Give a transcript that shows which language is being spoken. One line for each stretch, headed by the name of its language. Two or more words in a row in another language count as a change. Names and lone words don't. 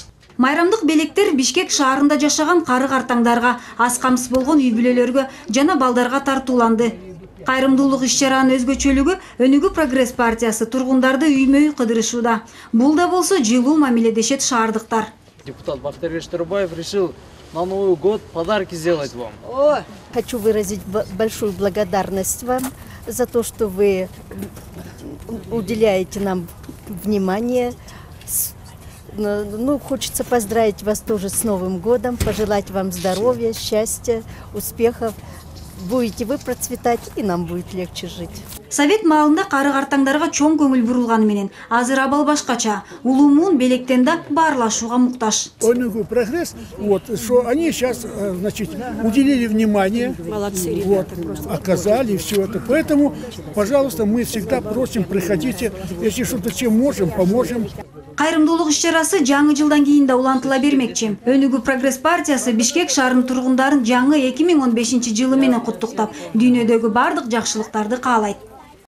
Kyrgyz: Майрамдык белектер Бишкек шаарында жашаган кары-картаңдарга, аз камсыз болгон үй бүлөлөргө жана балдарга тартууланды. Кайрымдуулук иш-чаранын өзгөчөлүгү Өнүгүү Прогресс партиясы тургундарды үймө-үй кыдырышууда. Бул да болсо жылуу мамиле дешет шаардыктар.
Russian: Депутат Бактарбек Турбаев решил на Новый год подарки сделать вам. Хочу выразить большую благодарность вам за то, что вы уделяете нам внимание. Ну, хочется поздравить вас тоже с Новым годом, пожелать вам здоровья, счастья, успехов. Будете вы процветать, и нам будет легче жить.
Kyrgyz: Совет маалында кары-картаңдарга чоң көңүл бурулганы менен азыр абал башкача. Улуу муун белектен да баарлашууга муктаж.
Russian: Өнүгүү Прогресс, что они сейчас, значит, уделили внимание, оказали все это. Поэтому, пожалуйста, мы всегда просим, приходите, если что-то чем можем, поможем.
Kyrgyz: Кайрымдуулук иш-чарасы жаңы жылдан кийин да улантыла бермекчи. Өнүгүү Прогресс партиясы Бишкек шаарынын тургундарын жаңы 2015 жылы менен куттуктап, дүйнөдөгү бардык жакшылыктарды каалайт.